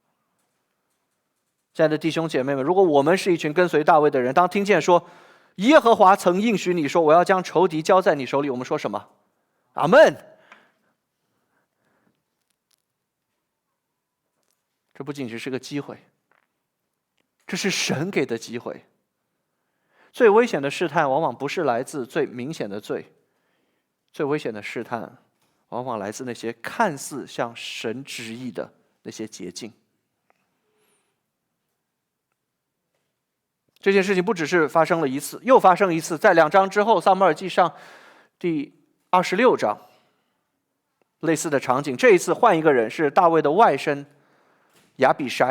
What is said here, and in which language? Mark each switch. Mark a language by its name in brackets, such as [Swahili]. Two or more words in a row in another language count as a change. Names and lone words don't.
[Chinese] 親愛的弟兄姐妹們，如果我們是一群跟隨大衛的人，當聽見說耶和華曾應許你說我要將仇敵交在你手裡，我們說什麼？阿們。這不僅只是個機會，這是神給的機會。最危險的試探往往不是來自最明顯的罪，最危險的試探往往來自那些看似像神旨意的那些捷徑。這件事情不只是发生了一次，又发生一次，在2章之後，撒母耳記上第26章，類似的場景。這一次換一個人，是大衛的外甥亞比篩。